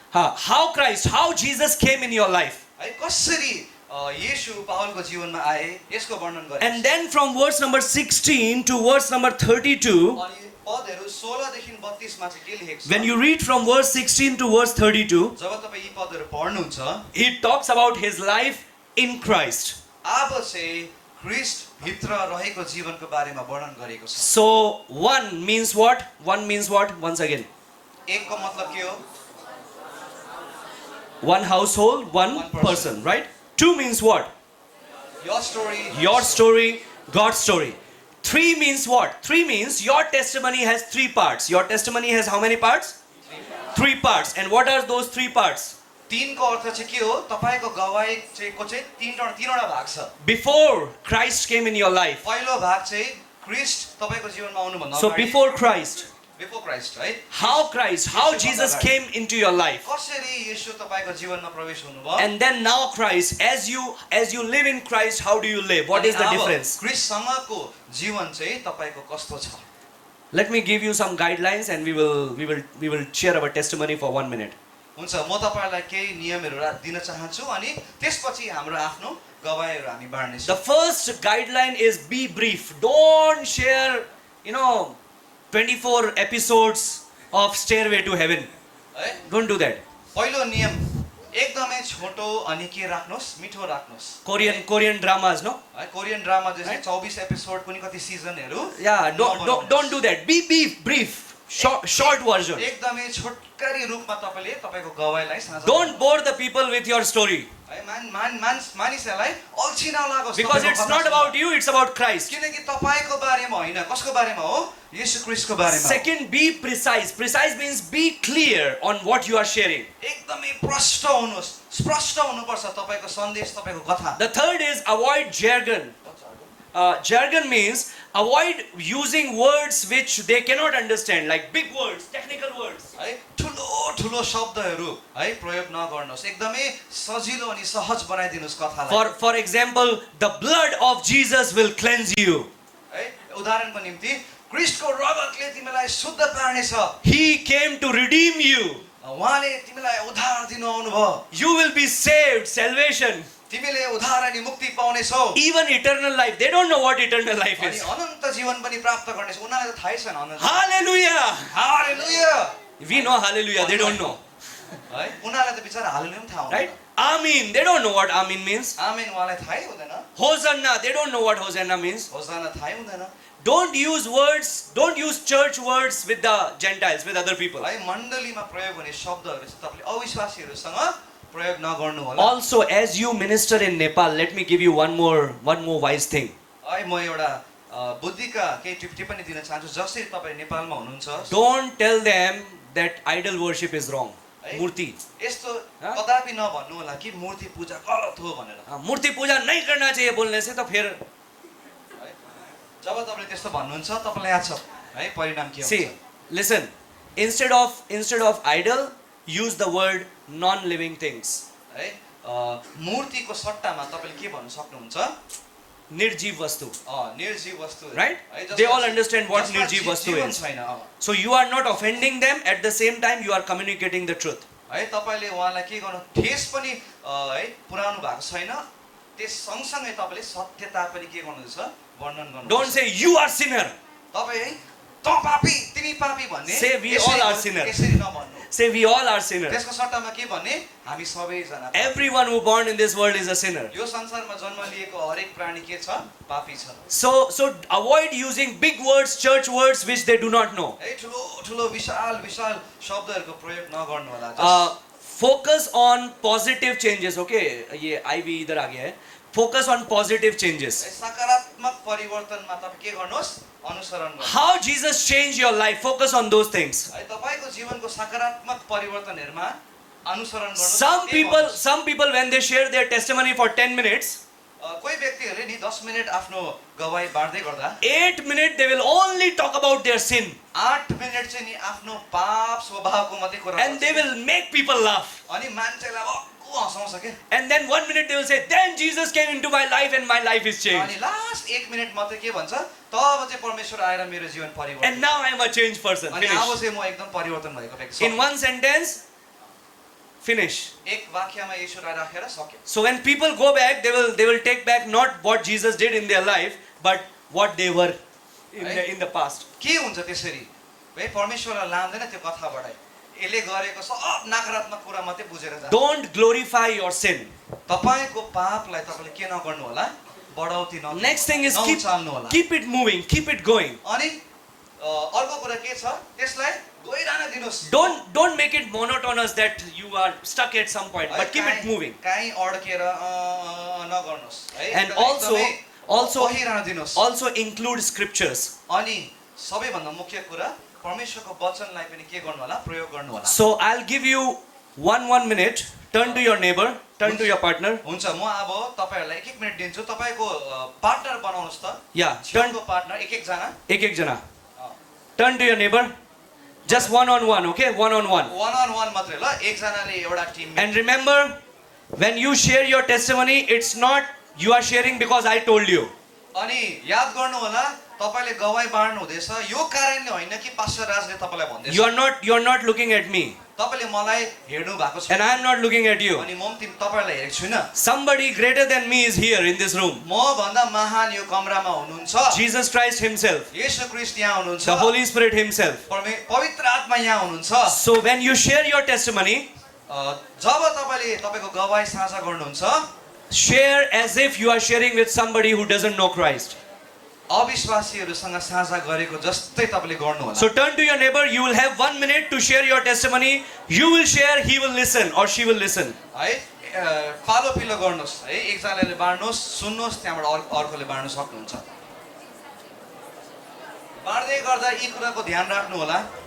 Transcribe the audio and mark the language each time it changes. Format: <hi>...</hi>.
<en>How Christ, how Jesus came in your life.</en> <ne>है कसरी येशू पावलको जीवनमा आए यसको वर्णन गरे।</ne> <en>And then from verse number 16 to verse number 32,</en> <ne>अनि पदहरू 16 देखि 32 मा चाहिँ के लेखेको छ?</ne> <en>when you read from verse 16 to verse 32,</en> <ne>जब तपाईँ यी पदहरू पढ्नुहुन्छ</ne> <en>it talks about his life in Christ.</en> <ne>अब चाहिँ ख्रिस्ट भित्र रहेको जीवनको बारेमा वर्णन गरेको छ।</ne> <en>So, one means what? One means what? Once again.</en> <ne>एकको मतलब के हो?</ne> <en>One household, one One person, person. right? Two means what? Your story, Your story, God's story. Three means what? Three means your testimony has three parts. Your testimony has how many parts? Three parts. And what are those three parts?</en> <ne>3 को अर्थ चाहिँ के हो? तपाईको गवाई चाहिँ को चाहिँ तीनवटा भाग छ।</ne> <en>Before Christ came in your life.</en> <ne>पहिलो भाग चाहिँ ख्रिस्ट तपाईको जीवनमा आउनु भन्दा</ne> <en>So</en> <ne>अगाडि</ne> <en>before Christ, before Christ है। how Christ, how Jesus came into your life.</en> <ne>कसरी येशू तपाईको जीवनमा प्रवेश हुनुभयो?</ne> <en>And then now Christ, as you live in Christ, how do you live? What is the difference?</en> <ne>ख्रिस्टसँगको जीवन चाहिँ तपाईको कस्तो छ?</ne> <en>Let me give you some guidelines and we will share our testimony for 1 minute.</en> <ne>हुन्छ म तपाईलाई केही नियमहरू दिन चाहन्छु अनि त्यसपछि हाम्रो आफ्नो गवाईहरू हामी बाँड्ने</ne> <en>The</en> <ne>छौँ।</ne> <en>first guideline is be brief. Don't share, 24 episodes of Stairway to Heaven.</en> <ne>है</ne> <en>Don't do that.</en> <ne>पहिलो नियम एकदमै छोटो अनि के राख्नुस्? मिठो राख्नुस्।</ne> <en>Korean dramas, no?</en> <ne>है कोरियन ड्रामा जस्तै 24 एपिसोड कुनै कति सिजनहरू</ne> <en>Yeah, don't do that. Be brief. Short version.</en> <ne>एकदमै छोटकरी रूपमा तपाईले तपाईको गवाईलाई साझा</ne> <en>Don't bore the people with your story.</en> <ne>है मानिसहरूलाई अल्छी नलागोस्।</ne> <en>Because it's not about you, it's about Christ.</en> <ne>किनकि तपाईको बारेमा होइन, कसको बारेमा हो? येशू ख्रिस्टको बारेमा।</ne> <en>Second, be precise. Precise means be clear on what you are sharing.</en> <ne>एकदमै प्रष्ट हुनुहोस्, स्पष्ट हुनुपर्छ तपाईको सन्देश, तपाईको कथा।</ne> <en>The third is avoid jargon. Jargon means avoid using words which they cannot understand, like big words, technical words.</en> <ne>है ठुलो ठुलो शब्दहरू है प्रयोग नगर्नुहोस्, एकदमै सजिलो अनि सहज बनाइदिनुहोस् कथालाई।</ne> <en>For example, the blood of Jesus will cleanse you.</en> <ne>है उदाहरणको निम्ति ख्रिस्टको रगतले तिमीलाई शुद्ध पार्नेछ।</ne> <en>He came to redeem you.</en> <ne>उहाँले तिमीलाई उद्धार दिनु आउनुभयो।</ne> <en>You will be saved, salvation,</en> <ne>तिमीले उद्धार अनि मुक्ति पाउनेछौ।</ne> <en>even eternal life. They don't know what eternal life</en> <ne>अनि</ne> <en>is.</en> <ne>अनन्त जीवन पनि प्राप्त गर्नेछ। उनीहरूलाई त थाहै छैन अनन्त।</ne> <en>Hallelujah!</en> <ne>Hallelujah.</ne> <en>We know hallelujah, they don't know.</en> <ne>है उनीहरूलाई त बिचारा हालेलुया पनि थाहा</ne> <en>Right?</en> <ne>हुँदैन।</ne> <en>Amen, they don't know what Amen means.</en> <ne>आमेन उहाँलाई थाहै हुँदैन।</ne> <en>Hosanna, they don't know what Hosanna means.</en> <ne>होसाना थाहै हुँदैन।</ne> <en>Don't use church words with the Gentiles, with other people.</en> <ne>है मण्डलीमा प्रयोग हुने शब्दहरू चाहिँ तपाईले अविश्वासीहरूसँग प्रयोग नगर्नु होला।</ne> <en>Also, as you minister in Nepal, let me give you one more wise thing.</en> <ne>है म एउटा बुद्धिका केही टिप्पणी दिन चाहन्छु। जसरी तपाईँ नेपालमा हुनुहुन्छ,</ne> <en>Don't tell them that idol worship is wrong.</en> <ne>है Murti. यस्तो कदापि नभन्नु होला कि मूर्ति पूजा गलत हो भनेर।</ne> <hi>मूर्ति पूजा नहीं करना चाहिए बोलने से तो फिर</hi> <ne>जब तपाईँले त्यस्तो भन्नुहुन्छ तपाईँलाई याद छ है परिणाम के</ne> <en>See,</en> <ne>हुन्छ?</ne> <en>listen. Instead of idol, use the word non-living things.</en> <ne>है मूर्तिको सट्टामा तपाईँले के भन्नु सक्नुहुन्छ? Nirjeev vastu. निर्जीव वस्तु</ne> <en>Right?</en> <ne>है, They all understand what जसमा निर्जीव वस्तु जीवन</ne> <en>is.</en> <ne>छैन</ne> <en>So you are not offending them. At the same time, you are communicating the truth.</en> <ne>है तपाईँले उहाँलाई के गर्नु ठेस पनि है पुऱ्याउनु भएको छैन त्यस सँगसँगै तपाईँले सत्यता पनि के गर्नुहुन्छ वर्णन गर्नु</ne> <en>Don't say you are sinner.</en> <ne>तपाईँ है त पापी तिमी पापी भन्ने</ne> <en>Say we</en> <ne>यसरी</ne> <en>all are</en> <ne>भन्नु-</ne> <en>sinners.</en> <ne>यसरी नभन्नु</ne> <en>Say we all are sinners.</en> <ne>त्यसको सट्टामा के भन्ने हामी सबैजना पापी।</ne> <en>Everyone who born in this world is a sinner.</en> <ne>यो संसारमा जन्म लिएको हरेक प्राणी के छ पापी छ</ne> <en>So avoid using big words, church words, which they do not know.</en> <ne>है ठुलो ठुलो विशाल विशाल शब्दहरूको प्रयोग नगर्नु होला</ne> <en>Focus on positive changes.</en> <hi>Okay, ये IV इधर आ गया है.</hi> <en>Focus on positive changes.</en> <ne>सकारात्मक परिवर्तनमा तपाईँ के गर्नुहोस् अनुसरण गर्नुहोस्</ne> <en>How Jesus changed your life. Focus on those things.</en> <ne>है तपाईँको जीवनको सकारात्मक परिवर्तनहरूमा अनुसरण गर्नुहोस्</ne> <en>Some people when they share their testimony for 10 minutes,</en> <ne>कोही व्यक्तिहरूले नि 10 मिनेट आफ्नो गवाई बाँड्दै गर्दा</ne> <en>8 minutes they will only talk about their sin.</en> <ne>8 minute चाहिँ नि आफ्नो पाप स्वभावको मात्रै कुरा</ne> <en>And they will make people laugh.</en> <ne>अनि मान्छेलाई भक्कु हँसाउँछ के</ne> <en>And then 1 minute they will say, then Jesus came into my life and my life is</en> <ne>अनि</ne> <en>changed.</en> <ne>लास्ट 1 मिनेट मात्रै के भन्छ तब चाहिँ परमेश्वर आएर मेरो जीवन</ne> <en>And</en> <ne>परिवर्तन</ne> <en>now I am a changed person.</en> <ne>अनि अब</ne> <en>Finish.</en> <ne>चाहिँ म एकदम परिवर्तन भएको व्यक्ति</ne> <en>In</en> <ne>छु</ne> <en>one sentence, finish.</en> <ne>एक वाक्यमा ईश्वरलाई राखेर सक्यो</ne> <en>So when people go back, they will take back not what Jesus did in their life, but what they were in the past.</en> <ne>के हुन्छ त्यसरी है परमेश्वरलाई लाँदैन त्यो कथाबाट यसले गरेको सब नकारात्मक कुरा मात्रै बुझेर जान्छ</ne> <en>Don't glorify your sin.</en> <ne>तपाईको पापलाई तपाईले के नगर्नु होला बढाउती नगर्नु</ne> <en>Next thing is</en> <ne>नउचाल्नु होला</ne> <en>keep it moving, keep it going.</en> <ne>अनि अर्को कुरा के छ त्यसलाई गइरहन दिनुस्</ne> <en>Don't make it monotonous that you are stuck at some point, but keep it moving.</en> <ne>कहीं अड्केर नगर्नुस् है</ne> <en>And also</en> <ne>गइरहन दिनुस्</ne> <en>also include scriptures.</en> <ne>अनि सबैभन्दा मुख्य कुरा परमेश्वरको वचनलाई पनि के गर्नु होला प्रयोग गर्नु होला</ne> <en>So I'll give you one minute. Turn to your neighbor, turn to your partner.</en> <ne>हुन्छ म अब तपाईहरुलाई एक मिनेट दिन्छु तपाईको पार्टनर बनाउनुस् त</ne> <en>Yeah, turn</en> <ne>छेउको पार्टनर एक जना ek jana.</ne> <en>Turn to your neighbor. Just one on one, okay? One on one. One on one</en> <ne>मात्रै ल एक जनाले एउटा team</ne> <en>And remember, when you share your testimony, it's not you are sharing because I told you.</en> <ne>अनि याद गर्नु होला तपाईले गवाई बाँड्नु हुँदैछ यो कारणले होइन कि पास्टर राजले तपाईलाई भन्दैछ</ne> <en>You are not looking at me,</en> <ne>तपाईले मलाई हेर्नु भएको छ</ne> <en>and I am not looking at you.</en> <ne>अनि म पनि तपाईलाई हेरेको छुइनँ</ne> <en>Somebody greater than me is here in this room.</en> <ne>म भन्दा महान यो कमरामा हुनुहुन्छ</ne> <en>Jesus Christ himself,</en> <ne>येशू ख्रीष्ट यहाँ हुनुहुन्छ</ne> <en>the Holy Spirit himself.</en> <ne>पवित्र आत्मा यहाँ हुनुहुन्छ</ne> <en>So when you share your testimony,</en> <ne>जब तपाईले तपाईको गवाई साझा गर्नुहुन्छ</ne> <en>share as if you are sharing with somebody who doesn't know Christ.</en> <ne>अविश्वासीहरूसँग साझा गरेको जस्तै तपाईले गर्नु होला</ne> <en>So turn to your neighbor, you will have 1 minute to share your testimony. You will share, he will listen or she will listen.</en> <ne>है पालो पिलो गर्नुहोस् है एकजनाले बाँड्नुहोस् सुन्नुहोस् त्यहाँबाट अर्कोले बाँड्न सक्नुहुन्छ बाँड्दै गर्दा यी कुराको ध्यान राख्नु होला</ne>